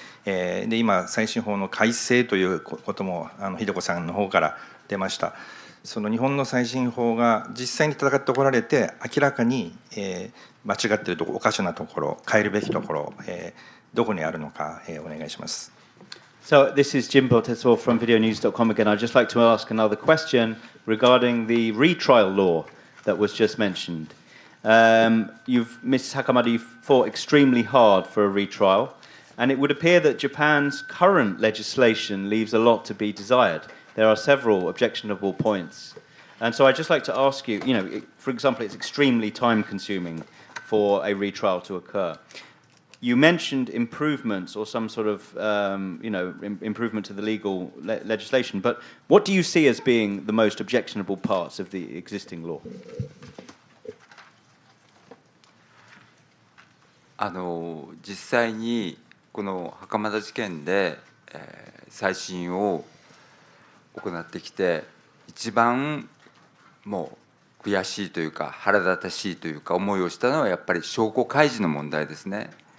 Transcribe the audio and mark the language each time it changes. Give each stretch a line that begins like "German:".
Japanese: で今、再審法の改正ということも秀子さんの方から出ました。その日本の再審法が実際に戦ってこられて、明らかに間違っているところ、おかしなところ、変えるべきところ、どこにあるのか、お願いします。
English: So this is Jimbo Tetsuo from videonews.com again. I'd just like to ask another question regarding the retrial law that was just mentioned. Mrs. Hakamada, you've fought extremely hard for a retrial, and it would appear that Japan's current legislation leaves a lot to be desired. There are several objectionable points. And so I'd just like to ask you, for example, it's extremely time-consuming for a retrial to occur. You mentioned improvements or some sort of, improvement to the legal legislation, but what do you see as being the most objectionable parts of the existing law?
Japanese: 実際にこの袴田事件で、再審を行ってきて、一番もう悔しいというか腹立たしいというか思いをしたのはやっぱり証拠開示の問題ですね。